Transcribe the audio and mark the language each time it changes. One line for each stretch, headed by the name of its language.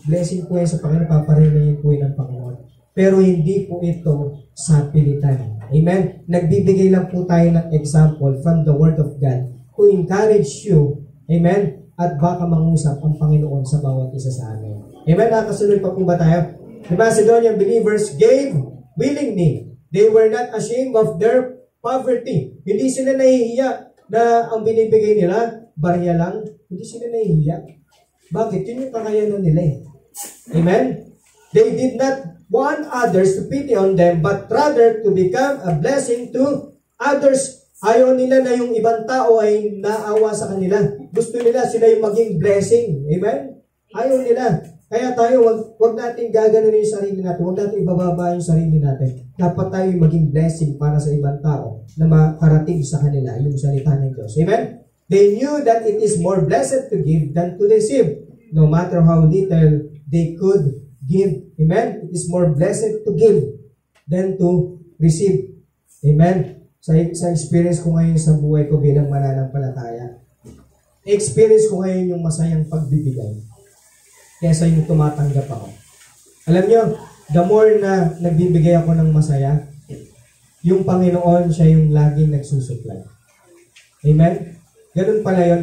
Filipino: Blessing po yan sa Panginoon. Paparinayin po yan ng Panginoon. Pero hindi po ito sa pilitan. Amen? Nagbibigay lang po tayo ng
English: example from the Word of God to encourage you. Amen?
Filipino: At baka mangusap ang Panginoon sa bawat isa sa amin. Amen? Nakasunod pa po ba tayo?
English: The Macedonian believers gave willingly. They were not ashamed of their poverty.
Filipino: Hindi sila nahihiya na ang binibigay nila, barya lang. Hindi sila nahihiya. Bakit? Yun yung kakayanan nila eh. Amen?
English: They did not want others to pity on them, but rather to become a blessing to others.
Filipino: Ayaw nila na yung ibang tao ay naawa sa kanila. Gusto nila sila yung maging blessing. Amen? Ayaw nila. Kaya tayo, wag natin gaganon yung sarili natin. Wag natin ibababa yung sarili natin. Dapat tayo maging blessing para sa ibang tao na makarating sa kanila yung salita ng Diyos. Amen?
English: They knew that it is more blessed to give than to receive. No matter how little they could give. Amen? It is more blessed to give than to receive. Amen?
Filipino: Sa experience ko ngayon sa buhay ko bilang mananampalataya, experience ko ngayon yung masayang pagbibigay kaysa yung tumatanggap ako. Alam nyo, the more na nagbibigay ako ng masaya, yung Panginoon siya yung laging nagsusupply. Amen? Ganun pala yun.